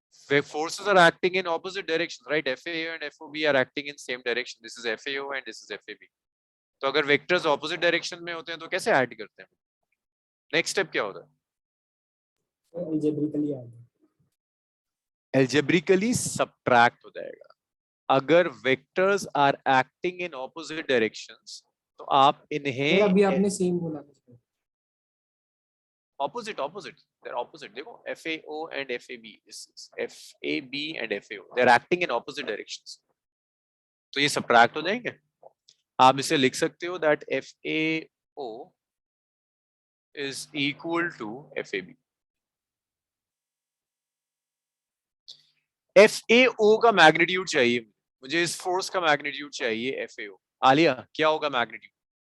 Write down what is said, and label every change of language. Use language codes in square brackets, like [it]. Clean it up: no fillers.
[en] Where forces are acting in opposite directions, right? FAO and FOB are acting in same direction. This is FAO and this is FAB. [hi] तो अगर vectors opposite direction में होते हैं तो कैसे add करते हैं? नेक्स्ट स्टेप क्या होता है? [en] algebraically add. [hi] एल्जेब्रिकली सब्ट्रैक्ट हो जाएगा. अगर [en] vectors are acting in opposite directions [hi] तो आप सर इन्हें अभी आपने सेम बोला था. [en] opposite they're opposite. देखो FAO and FAB, this is FAB and FAO, they're acting in opposite directions. [hi] तो ये सब्ट्रैक्ट हो जाएंगे. आप इसे लिख सकते हो [en] that FAO is equal to FAB. [hi] FAO का मैग्नीट्यूड चाहिए मुझे, इस फोर्स का मैग्नीट्यूड चाहिए FAO. आलिया क्या होगा मैग्नीट्यूड?